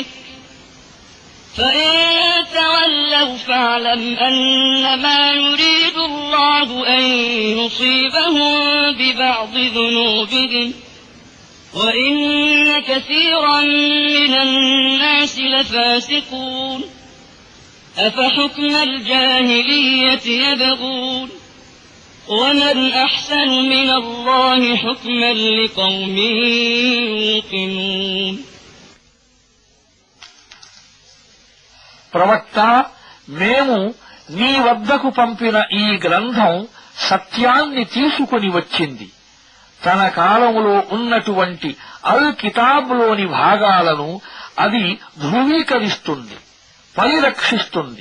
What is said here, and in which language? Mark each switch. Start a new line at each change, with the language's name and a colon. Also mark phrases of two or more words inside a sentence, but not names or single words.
Arabic: فإن تولوا فاعلم أنما يريد الله أن يصيبهم ببعض ذنوبهم وإن كثيرا من الناس لفاسقون أفحكم الجاهلية يبغون ومن أحسن من الله حكما لقوم يوقنون
Telugu: ప్రవక్త, మేము నీ వద్దకు పంపిన ఈ గ్రంథం సత్యాన్ని తీసుకుని వచ్చింది. తన కాలములో ఉన్నటువంటి అల్ కితాబ్లోని భాగాలను అది ధృవీకరిస్తుంది, పరిరక్షిస్తుంది.